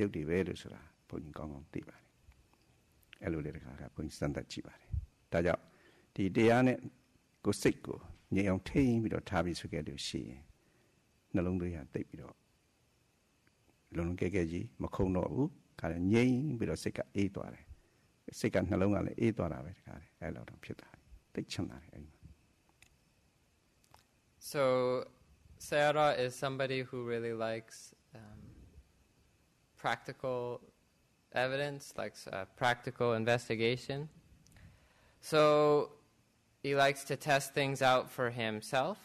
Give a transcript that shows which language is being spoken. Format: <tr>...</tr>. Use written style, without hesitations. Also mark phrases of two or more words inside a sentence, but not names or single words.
<my>ပ်တွေပဲလို့ဆိုတာဘုန်းကြီးကောင်းကောင်းသိပါတယ်အဲ့လိုလေတခါကဘုန်းကြီးစမ်းသပ်ကြည့်ပါတယ်ဒါကြောင့်ဒီတရားနဲ့ကိုယ်စိတ်ကိုငြိမ်အောင်ထိန်းပြီးတော့ထားပြီးဆိုခဲ့လို့ရှိရင်နှလုံးသွေးဟာတိတ်ပြီးတော့လုံးကဲကြီးမခုန်တော့ဘူးခါလည်းငြိမ်ပြီးတော့စိတ်ကအေးသွားတယ်စိတ်ကနှလုံးကလည်းအေးသွားတာပဲတခါလေအဲ့လိုတော့ဖြစ်တာတိတ်ချမ်းသာတယ်အဲ့မှာ</my> <en>So Sayadaw is somebody who really likes practical evidence, likes practical investigation. So he likes to test things out for himself.</en>